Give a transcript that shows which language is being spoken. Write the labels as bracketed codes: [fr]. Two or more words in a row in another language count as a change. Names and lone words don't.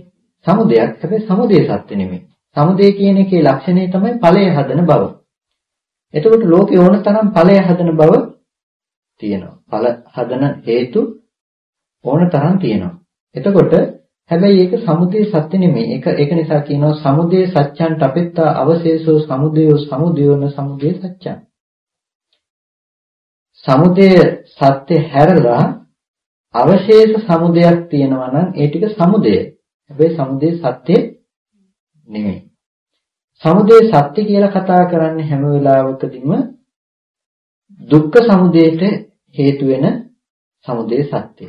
[si] සමුදයක් හැබැයි සමුදය සත්‍ය නෙමෙයි. සමුදය කියන එකේ ලක්ෂණය තමයි ඵලය හදන බව. එතකොට ලෝකේ ඕන තරම් ඵලය හදන බව තියෙනවා. ඵල හදන හේතු ඕන තරම් තියෙනවා. එතකොට හැබැයි ඒක සමුදය සත්‍ය නෙමෙයි. ඒක නිසා කියනවා [pi] සමුදය සත්‍යං තපෙත්තා අවශේෂෝ සමුදයෝන සමුදය සත්‍යං. [si] සමුදය සත්‍ය හැරලා අවශේෂ සමුදයක් තියෙනවා නම් ඒ ටික සමුදය. හැබැයි සමුදය සත්‍ය නෙමෙයි. සමුදය සත්‍ය කියලා කතා කරන්නේ හැම වෙලාවකදීම දුක්ඛ සමුදයට හේතු වෙන සමුදය සත්‍යය.